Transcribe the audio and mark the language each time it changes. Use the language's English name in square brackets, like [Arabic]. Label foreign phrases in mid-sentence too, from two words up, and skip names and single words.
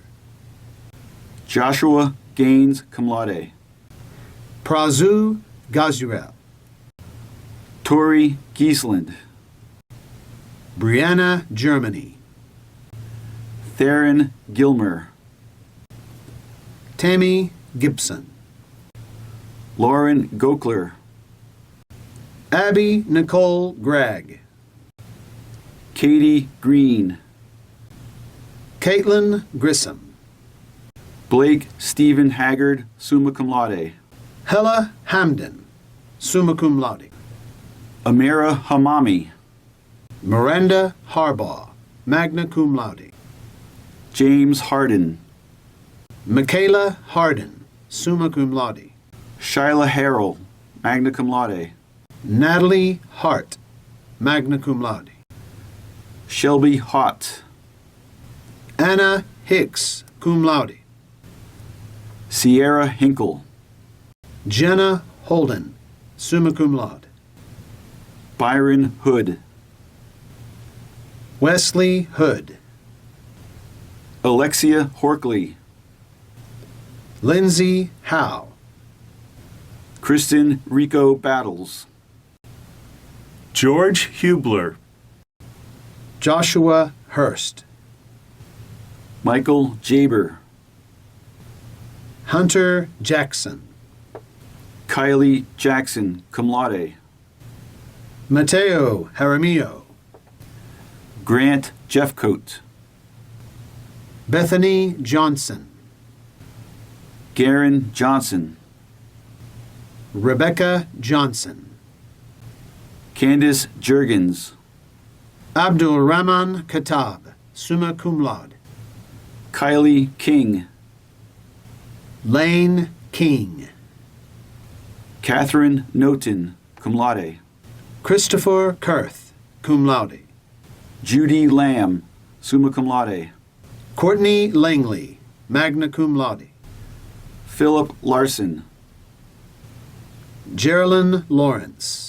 [English] Joshua Gaines, [Latin] cum laude. [English] Prazu Gazurel. Tori Giesland. Brianna Germany. Theron Gilmer. Tammy Gibson. Lauren Gokler. Abby Nicole Gregg. Katie Green. Caitlin Grissom. Blake Stephen Haggard, [Latin] summa cum laude. [English] Hella Hamden, [Latin] summa cum laude. [English] Amira Hamami. Miranda Harbaugh, [Latin] magna cum laude. [English] James Harden. Michaela Harden, [Latin] summa cum laude. [English] Shyla Harrell, [Latin] magna cum laude. [English] Natalie Hart, [Latin] magna cum laude. [English] Shelby Hott. Anna Hicks, [Latin] cum laude. [English] Sierra Hinkle. Jenna Holden, [Latin] summa cum laude. [English] Byron Hood. Wesley Hood. Alexia Horkley. Lindsay Howe. Kristen Rico Battles. George Hubler. Joshua Hurst. Michael Jaber. Hunter Jackson. Kylie Jackson, [Latin] cum laude. [English] Mateo Jaramillo. Grant Jeffcoat. Bethany Johnson. Garen Johnson. Rebecca Johnson. Candace Jurgens. Abdul Rahman Katab, [Latin] summa cum laude. [English] Kylie King. Lane King. Catherine Noten, [Latin] cum laude. [English] Christopher Kurth, [Latin] cum laude. [English] Judy Lamb, [Latin] summa cum laude. [English] Courtney Langley, [Latin] magna cum laude. [English] Philip Larson. Geraldine Lawrence.